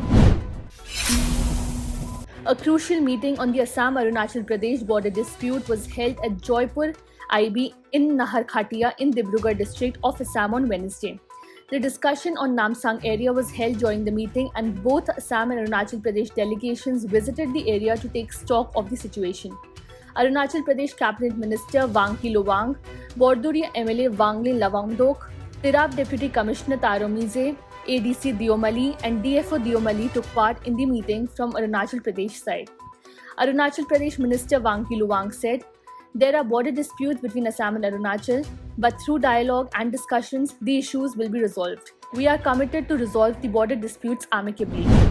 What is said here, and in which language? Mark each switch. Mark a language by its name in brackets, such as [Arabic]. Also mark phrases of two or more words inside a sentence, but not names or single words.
[English] A crucial meeting on the Assam-Arunachal Pradesh border dispute was held at Joypur IB in Naharkhatia in Dibrugarh district of Assam on Wednesday. The discussion on Namsang area was held during the meeting, and both Assam and Arunachal Pradesh delegations visited the area to take stock of the situation. Arunachal Pradesh Cabinet Minister Wangki Lowang, Borduria MLA Wangle Lawangdok, Tirap Deputy Commissioner Taromize, ADC Diomali and DFO Diomali took part in the meeting from Arunachal Pradesh side. Arunachal Pradesh Minister Wangki Lowang said, "There are border disputes between Assam and Arunachal, but through dialogue and discussions, the issues will be resolved. We are committed to resolve the border disputes amicably."